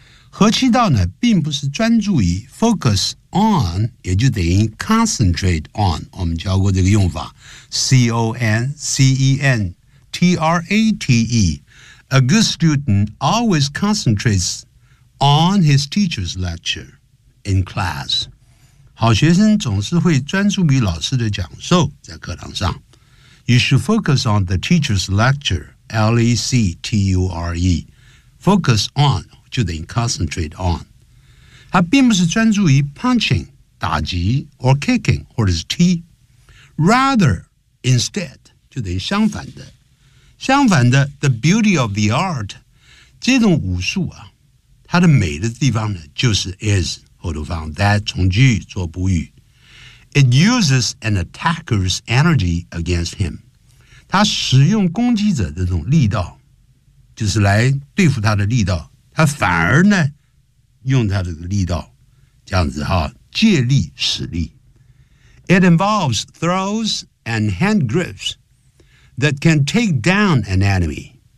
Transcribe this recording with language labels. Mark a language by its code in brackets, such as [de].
[zh] 和气道呢并不是专注于 focus on， 也就等于 concentrate on， 我们教过这个用法 C-O-N-C-E-N-T-R-A-T-E。 [en] A good student always concentrates on his teacher's lecture in class。 [zh] 好学生总是会专注于老师的讲授在课堂上。 [en] You should focus on the teacher's lecture, L-E-C-T-U-R-E. [zh] Focus on, 就等于 concentrate on. 它并不是专注于 punching, 打击 or kicking, 或者是踢。 Rather, instead, 就等于相反的。相反的 [en] the beauty of the art, [zh] 这种武术啊，它的美的地方呢，就是 is, 后头放 that, 从句做补语。 [en] It uses an attacker's energy against him. [zh] 他使用攻击者的这种力道，就是来对付他的力道。他反而呢，用他的力道，这样子哈，借力使力。 [en] It involves throws and hand grips that can take down an enemy.